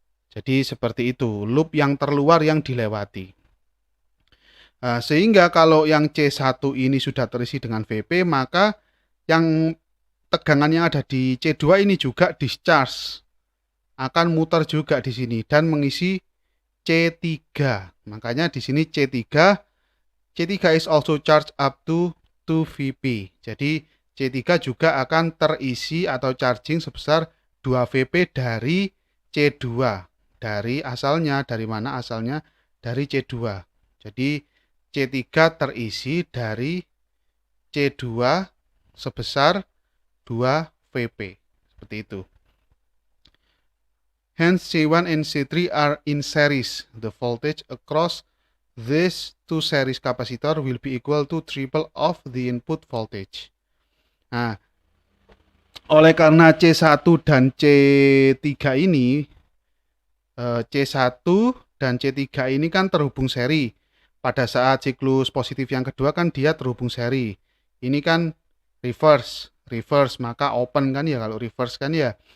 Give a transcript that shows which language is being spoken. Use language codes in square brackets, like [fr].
[id] Jadi seperti itu, loop yang terluar yang dilewati. Nah, sehingga kalau yang C1 ini sudah terisi dengan Vp, maka yang tegangan yang ada di C2 ini juga discharge, akan muter juga di sini dan mengisi C3. Makanya di sini [en] C3 is also charged up to 2 Vp. [id] Jadi C3 juga akan terisi atau charging sebesar 2 Vp dari C2. Dari mana asalnya? Dari C2. Jadi C3 terisi dari C2 sebesar 2 Vp. Seperti itu. [en] Hence C1 and C3 are in series. The voltage across these two series capacitor will be equal to triple of the input voltage. [id] Nah, oleh karena C1 dan C3 ini C1 dan C3 ini kan terhubung seri. Pada saat siklus positif yang kedua kan dia terhubung seri. Ini kan reverse, maka open kan ya kalau reverse kan ya.